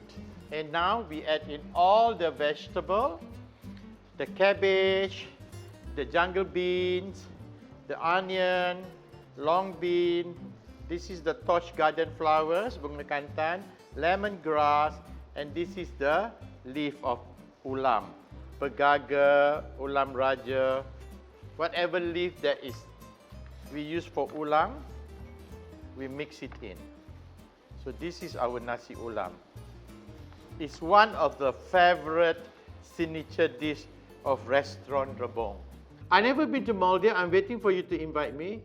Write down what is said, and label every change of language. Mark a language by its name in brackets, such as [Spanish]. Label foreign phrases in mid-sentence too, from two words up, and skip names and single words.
[English] And now we add in all the vegetable, the cabbage, the jungle beans, the onion, long bean. This is the torch garden flowers, [Malay] bunga kantan, [English] lemongrass, and this is the leaf of ulam, pegaga, [Malay] ulam raja, [English] whatever leaf that is we use for ulam, we mix it in. So this is our [Malay] nasi ulam. [English] It's one of the favorite signature dish of restaurant Rebong. I never been to Maldives. I'm waiting for you to invite me.